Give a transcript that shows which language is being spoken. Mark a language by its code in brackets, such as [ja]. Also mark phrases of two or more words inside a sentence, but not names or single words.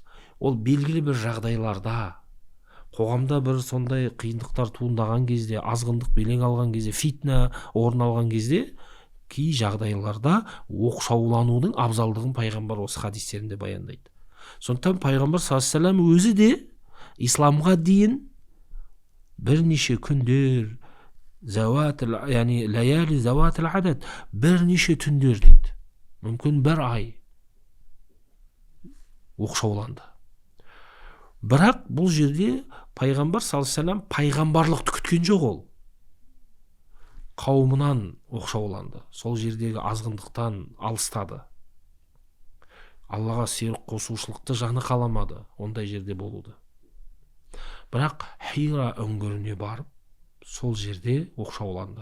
[kk] Ол белгілі бір жағдайларда, қоғамда бір сондай қиындықтар туындаған кезде, азғындық белең алған кезде, фитна орын алған кезде, кей жағдайларда оқшауланудың абзалдығын пайғамбар осы хадистерінде баяндайды. Сондықтан пайғамбар [ar] صلى الله عليه وسلم [kk] өзі де исламға дейін бірнеше күндер, яғни [ar] ليالي ذوات العدد, [kk] бірнеше түндер дейді. Мүмкін бір ай оқшауланды. Бірақ бұл жерде пайғамбар [ar] صلى الله عليه وسلم [kk] пайғамбарлықты күткен жоқ ол. Қауымынан оқшауланды. Сол жердегі азғындықтан алыстады. Аллаға серік қосушылықты жаны қаламады ондай жерде болуды. Бірақ Хира үңгіріне барып, сол жерде оқшауланды.